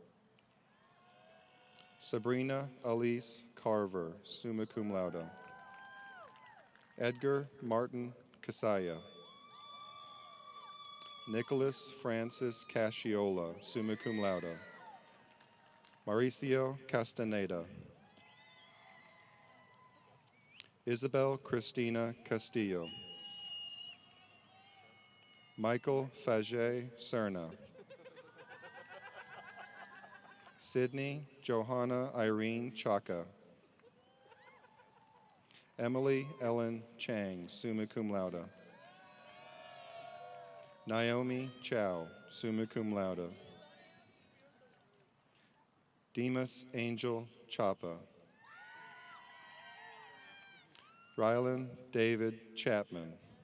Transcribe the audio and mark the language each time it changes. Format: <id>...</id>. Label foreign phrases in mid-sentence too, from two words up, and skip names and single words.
<en>Sabrina Elise Carver,</en> <la>summa cum laude.</la> <en>Edgar Martin Casaya. Nicholas Francis Casciola,</en> <la>summa cum laude.</la> <en>Mauricio Castaneda. Isabel Christina Castillo. Michael Faget Cerna. Sydney Johanna Irene Chaka. Emily Ellen Chang,</en> <la>summa cum laude.</la> <en>Naomi Chow,</en> <la>summa cum laude.</la> <en>Demas Angel Chapa. Rylan David Chapman.</en>